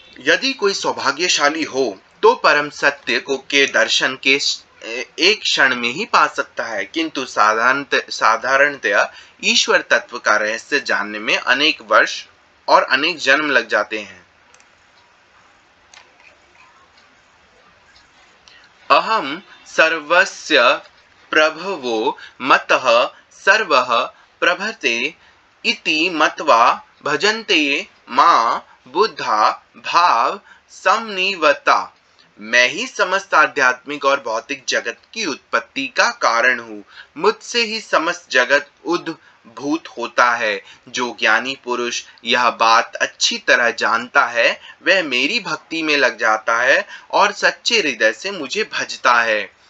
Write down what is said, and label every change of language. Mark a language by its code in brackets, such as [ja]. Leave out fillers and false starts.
[hi] यदि कोई सौभाग्यशाली हो तो परम सत्य को के दर्शन के एक क्षण में ही पा सकता है, किंतु साधारणतया ईश्वर तत्व का रहस्य जानने में अनेक वर्ष और अनेक जन्म लग जाते हैं। [sa] अहम सर्वस्य प्रभवो मतः सर्वः प्रभते इति मत्वा भजन्ते मां बुद्धा भाव समन्विता। [hi] मैं ही समस्त आध्यात्मिक और भौतिक जगत की उत्पत्ति का कारण हूँ। मुझसे ही समस्त जगत उद्भूत होता है। जो ज्ञानी पुरुष यह बात अच्छी तरह जानता है वह मेरी भक्ति में लग जाता है और सच्चे हृदय से मुझे भजता है।